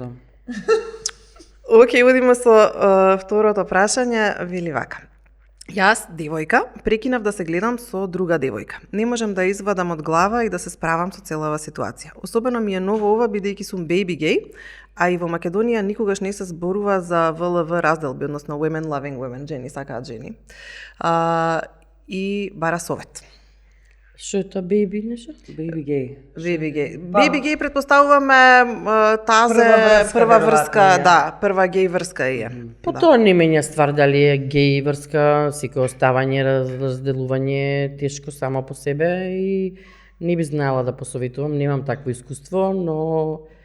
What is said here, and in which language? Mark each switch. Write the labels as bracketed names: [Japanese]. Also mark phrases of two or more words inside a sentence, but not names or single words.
[Macedonian] Океј, одиме со второто прашање, вели вака. Јас, девојка, прекинав да се гледам со друга девојка. Не можем да извадам од глава и да се справам со целава ситуација. Особено ми е ново ова, бидејќи сум [English] baby gay, [Macedonian] а и во Македонија никогаш не се зборува за ВЛВ разделби, односно [English] women loving women, [Macedonian] жени сакаат жени. И бара совет. Што е тоа беби нешто? [English] Baby gay. Baby gay. Baby gay [Macedonian] предпоставуваме тазе прва врска, веројатно, да, прва гей врска е. По тоа не менја ствар дали е геј врска, секој оставање, разделување тешко само по себе и не би знаела да посоветувам, немам такво искуство, но